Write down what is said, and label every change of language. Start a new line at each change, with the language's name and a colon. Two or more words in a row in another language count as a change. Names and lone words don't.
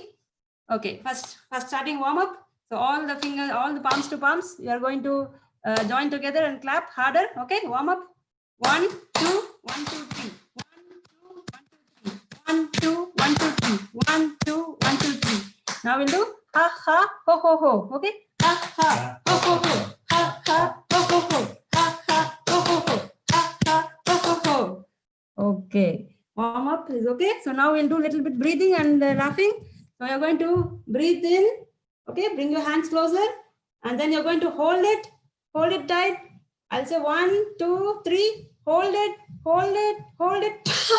English: Okay, first starting warm up. So all the fingers, all the palms to palms, you are going to join together and clap harder. Okay, warm up. 1, 2, 1, 2, 3. 1, 2, 1, 2, 3. 1, 2, 1, 2, 3. Now we'll do ha ha ho ho ho. Okay? Ha ha ho ho ho. Ha ha ho ho ho. Ha ha ho ho ho. Ha ha ho ho ho. Okay. Warm up is okay. So now we'll do a little bit breathing and laughing. So you're going to breathe in. Okay, bring your hands closer. And then you're going to hold it. Hold it tight. I'll say 1, 2, 3. Hold it. Hold it. Hold it.